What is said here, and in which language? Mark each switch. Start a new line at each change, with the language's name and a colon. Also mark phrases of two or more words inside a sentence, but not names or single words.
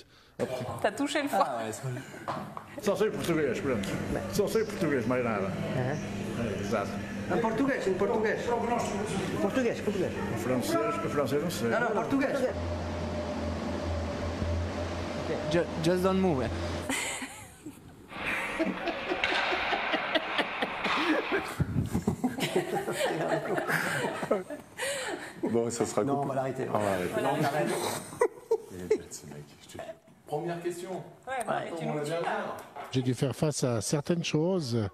French: T'as touché le foie.
Portuguese: Só sei português, pronto. Só sei português, mais nada. Exato. Em português, em português. Português. Francês não sei. Não, português.
English: Just don't move.
French: Bon, ça sera coupé. Non, on va l'arrêter. On va arrêter. Non, on arrête. Il est bête, ce mec. Première question. J'ai dû faire face à certaines choses.